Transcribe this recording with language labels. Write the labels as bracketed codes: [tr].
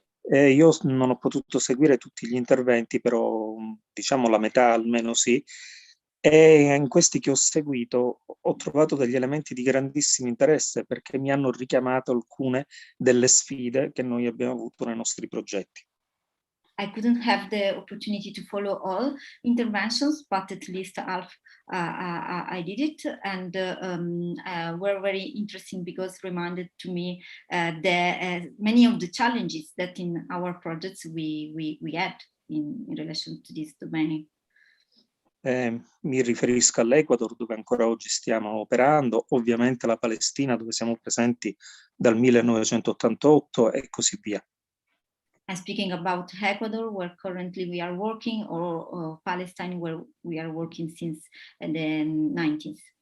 [it] Io non ho potuto seguire tutti gli interventi, però diciamo la metà almeno sì, e in questi che ho seguito ho trovato degli elementi di grandissimo interesse, perché mi hanno richiamato alcune delle sfide che noi abbiamo avuto nei nostri progetti. [en] I couldn't have the opportunity to follow all interventions, but at least half I did it, and were very interesting because reminded to me many of the challenges that in our projects we had in relation to this domain? [it] Mi riferisco all'Ecuador, dove ancora oggi stiamo operando, ovviamente alla Palestina, dove siamo presenti dal 1988 e così via. [en] I'm speaking about Ecuador, where currently we are working, or Palestine, where we are working since the 90s.